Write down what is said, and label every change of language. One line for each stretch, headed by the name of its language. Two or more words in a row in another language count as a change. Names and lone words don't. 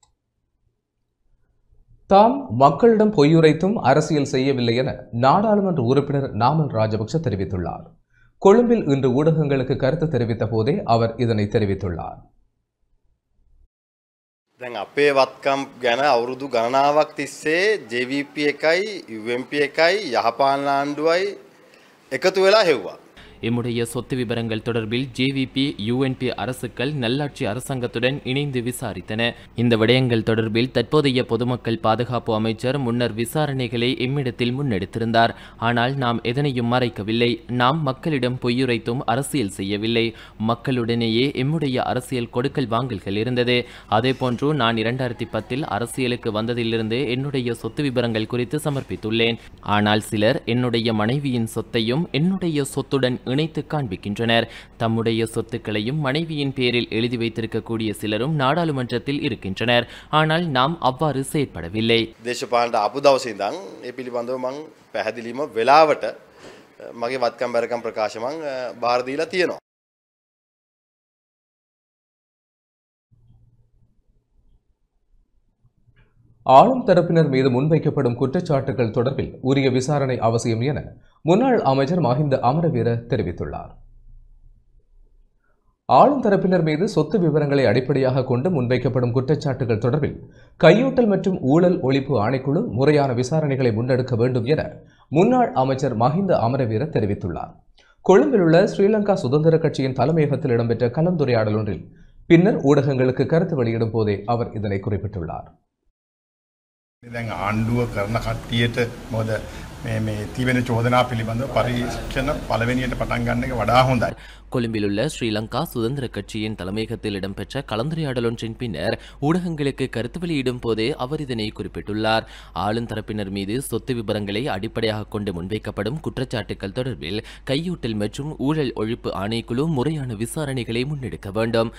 Tamil: தாம் மக்களிடம் பொய்யுரைத்தும் அரசியல் செய்யவில்லை என நாடாளுமன்ற உறுப்பினர் நாமல் ராஜபக்ச தெரிவித்துள்ளார். கொழும்பில் இன்று ஊடகங்களுக்கு கருத்து தெரிவித்த போதே அவர் இதனை தெரிவித்துள்ளார்.
Sinhala: දැන් අපේ වත්කම් ගැන අවුරුදු ගණනාවක් තිස්සේ JVP එකයි UMP එකයි යහපාලන ආණ්ඩුවයි එකතු වෙලා හෙව්වා.
Tamil: எம்முடைய சொத்து விவரங்கள் தொடர்பில் JVP UNP அரசுகள் நல்லாட்சி அரசாங்கத்துடன் இணைந்து விசாரித்தன. இந்த விடயங்கள் தொடர்பில் தற்போதைய பொதுமக்கள் பாதுகாப்பு அமைச்சர் முன்னர் விசாரணைகளை எம்மிடத்தில் முன்னெடுத்திருந்தார். ஆனால் நாம் எதனையும் மறைக்கவில்லை. நாம் மக்களிடம் பொய்யுரைத்தும் அரசியல் செய்யவில்லை. மக்களுடனேயே எம்முடைய அரசியல் கொடுக்கல் வாங்கல்கள் இருந்தது. அதேபோன்று நான் 2010 அரசியலுக்கு வந்ததிலிருந்து என்னுடைய சொத்து விவரங்கள் குறித்து சமர்ப்பித்துள்ளேன். ஆனால் சிலர் என்னுடைய மனைவியின் சொத்தையும் என்னுடைய சொத்துடன் இணைத்து காண்பிக்கின்றனர். தம்முடைய சொத்துக்களையும் மனைவியின் பேரில் எழுதி வைத்திருக்கக்கூடிய சிலரும் நாடாளுமன்றத்தில் இருக்கின்றனர். ஆனால் நாம் அவ்வாறு செயற்படவில்லை.
Sinhala: දේශපාලනට ආපු දවසේ ඉඳන් ඒ පිළිබඳව මම පැහැදිලිවම වෙලාවට මගේ වත්කම් බැරකම් ප්‍රකාශ මම බාර දීලා තියෙනවා.
Tamil: ஆளும் தரப்பினர் மீது முன்வைக்கப்படும் குற்றச்சாட்டுகள் தொடர்பில் உரிய விசாரணை அவசியம் என முன்னாள் அமைச்சர் மஹிந்த அமரவீர தெரிவித்துள்ளார். ஆளும் தரப்பினர் மீது சொத்து விவரங்களை அடிப்படையாக கொண்டு முன்வைக்கப்படும் குற்றச்சாட்டுகள் தொடர்பில் கையூட்டல் மற்றும் ஊழல் ஒழிப்பு ஆணைக்குழு முறையான விசாரணைகளை முன்னெடுக்க வேண்டும் என முன்னாள் அமைச்சர் மஹிந்த அமரவீர தெரிவித்துள்ளார். கொழும்பில் உள்ள ஸ்ரீலங்கா சுதந்திர கட்சியின் தலைமையகத்தில் இடம்பெற்ற கலந்துரையாடல் ஒன்றில் பின்னர் ஊடகங்களுக்கு கருத்து வெளியிடும் போதே அவர் இதனை குறிப்பிட்டுள்ளார்.
Sinhala: දැන් ආණ්ඩුව කරන කට්ටියට මොකද මේ තිබෙන චෝදනා පිළිබඳව පරීක්ෂණ පළවෙනියට පටන් ගන්න එක වඩා හොඳයි.
Tamil: கொழும்பில் உள்ள ஸ்ரீலங்கா சுதந்திர கட்சியின் தலைமையகத்தில் இடம்பெற்ற கலந்துரையாடல் ஒன்றின் பின்னர் ஊடகங்களுக்கு கருத்து வெளியிடும் போதே அவர் இதனை குறிப்பிட்டுள்ளார். ஆளும் தரப்பினர் மீது சொத்து விவரங்களை அடிப்படையாக கொண்டு முன்வைக்கப்படும் குற்றச்சாட்டுகள் தொடர்பில் கையூட்டல் மற்றும் ஊழல் ஒழிப்பு ஆணைக்குழு முறையான விசாரணைகளை முன்னெடுக்க வேண்டும்.